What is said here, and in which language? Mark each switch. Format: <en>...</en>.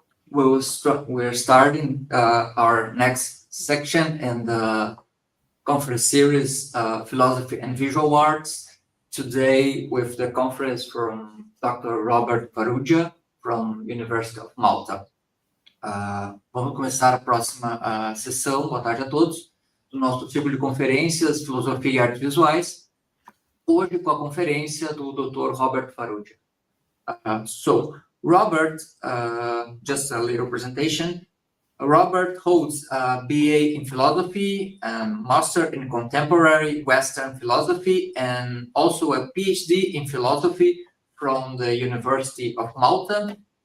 <en>We're starting our next section in the conference series, Philosophy and Visual Arts. Today with the conference from Dr. Robert Farrugia from University of Malta.</en> <pt>Vamos começar a próxima sessão, boa tarde a todos, do nosso ciclo de conferências, Filosofia e Artes Visuais, hoje com a conferência do Dr. Robert Farrugia.</pt> <en>So, Robert, just a little presentation. Robert holds a BA in Philosophy, Master in Contemporary Western Philosophy, and also a PhD in Philosophy from the University of Malta.</en>